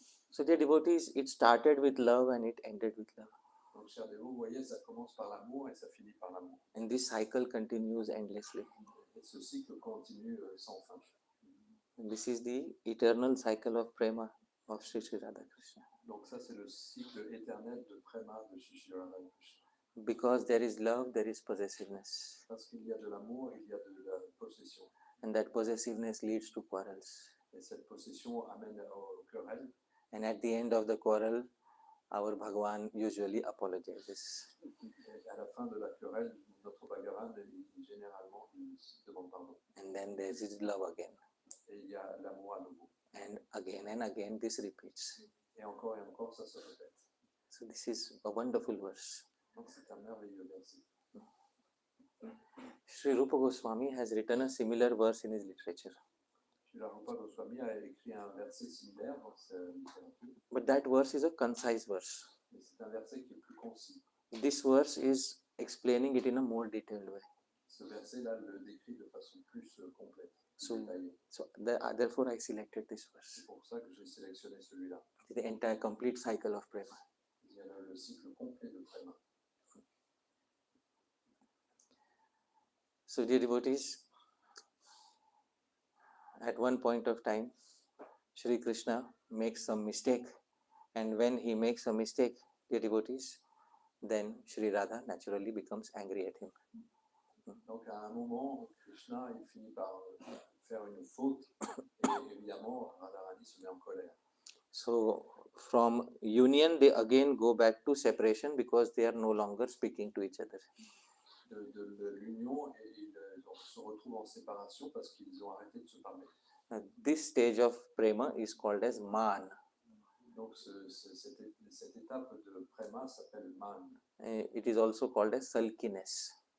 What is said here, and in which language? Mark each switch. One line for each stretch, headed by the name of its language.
English: So, dear devotees, it started with love and it ended with love.
French: Donc, cher dévot, vous voyez, ça commence par l'amour et ça finit par l'amour.
English: And this cycle continues endlessly.
French: Et ce cycle continue sans fin.
English: And this is the eternal cycle of prema of Sri Sri Radha Krishna.
French: Donc ça, c'est le cycle éternel de Prema de Shri Radha Krishna.
English: Because there is love, there is possessiveness.
French: Parce qu'il y a de l'amour, il y a de la possession.
English: And that possessiveness leads to quarrels.
French: Et cette possession amène au querelle.
English: And at the end of the quarrel, our Bhagavan usually apologizes.
French: Et à la fin de la querelle, notre Bhagavan, généralement, il demande pardon.
English: And then there is love again.
French: Et il y a l'amour à nouveau.
English: And again, this repeats.
French: Et encore, ça se répète.
English: So this is a wonderful verse.
French: Donc c'est un merveilleux verset.
English: Sri Rupa Goswami has written a similar verse in his literature.
French: Srila Rupa Goswami a écrit un verset similaire dans sa littérature.
English: But that verse is a concise verse.
French: Mais c'est un verset qui est plus concis.
English: This verse is explaining it in a more detailed way.
French: Ce verset-là le décrit de façon plus complète, plus
English: So,
French: détaillée.
English: therefore I selected this verse.
French: C'est pour ça que j'ai sélectionné celui-là.
English: The entire complete cycle of prema.
French: Il y a le cycle complet de Prema.
English: So dear devotees, at one point of time, Shri Krishna makes some mistake, and when he makes a mistake, dear devotees, then Shri Radha naturally becomes angry at him.
French: Donc à un moment, Krishna il finit par faire une faute et évidemment Radharani se met en colère.
English: So from union they again go back to separation because they are no longer speaking to each other.
French: De l'union et ils se retrouvent en séparation parce qu'ils ont arrêté de se parler.
English: This stage of prema is called as man.
French: Donc cette étape de Prema s'appelle Man.
English: It is also called as sulkiness.